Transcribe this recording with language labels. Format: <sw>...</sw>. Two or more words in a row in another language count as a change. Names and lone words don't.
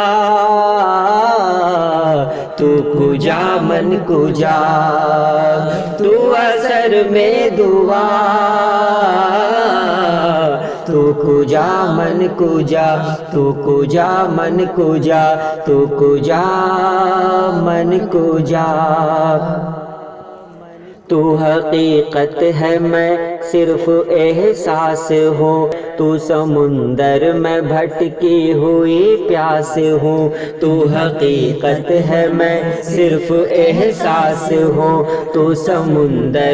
<fa>تو کجا من کجا،</fa> <ur>تو اثر میں دعا،</ur> <fa>تو کجا من کجا، تو کجا من کجا، تو کجا من کجا،</fa> <ur>تو حقیقت ہے میں صرف احساس ہوں، تو سمندر میں بھٹکی ہوئی پیاس ہوں، تو حقیقت ہے میں صرف احساس ہوں، تو سمندر</ur>